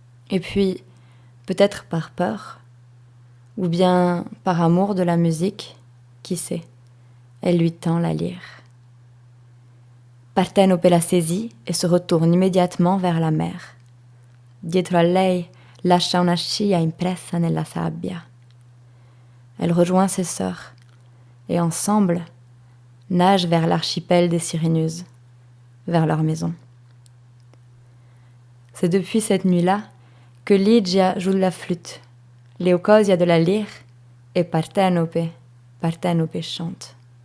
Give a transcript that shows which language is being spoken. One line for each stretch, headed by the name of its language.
French: Et puis, peut-être par peur, ou bien par amour de la musique, qui sait, elle lui tend la lyre. Partenope la saisit et se retourne immédiatement vers la mer.
Italian: Dietro a lei lascia una scia impressa nella sabbia.
French: Elle rejoint ses sœurs et ensemble nagent vers l'archipel des Sirénuses, vers leur maison. C'est depuis cette nuit-là que Ligia joue de la flûte, Leucosia de la lyre et Partenope chante.